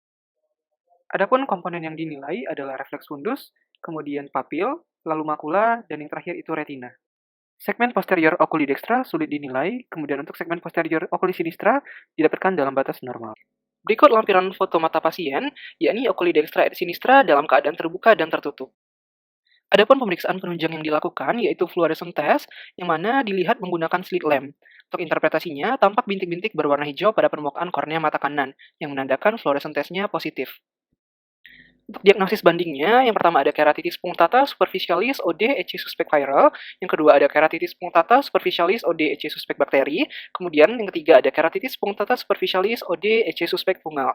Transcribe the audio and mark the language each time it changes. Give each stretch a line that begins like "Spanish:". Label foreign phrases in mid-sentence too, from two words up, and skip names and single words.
Indonesian: Adapun komponen yang dinilai adalah refleks fundus, kemudian papil, lalu makula, dan yang terakhir itu retina. Segmen posterior oculidextra sulit dinilai, kemudian untuk segmen posterior oculisinistra didapatkan dalam batas normal. Berikut lampiran foto mata pasien, yakni
Latin: oculidextra et sinistra
Indonesian: dalam keadaan terbuka dan tertutup. Adapun pemeriksaan penunjang yang dilakukan yaitu
English: fluorescent test,
Indonesian: yang mana dilihat menggunakan
English: slit lamp.
Indonesian: Untuk interpretasinya, tampak bintik-bintik berwarna hijau pada permukaan kornea mata kanan, yang menandakan
English: fluorescent testnya
Indonesian: positif. Untuk diagnosis bandingnya, yang pertama ada
Latin: keratitis punctata superficialis
Indonesian: OD EC suspek viral, yang kedua ada
Latin: keratitis punctata superficialis
Indonesian: OD EC suspek bakteri, kemudian yang ketiga ada
Latin: keratitis punctata superficialis
Indonesian: OD EC suspek fungal.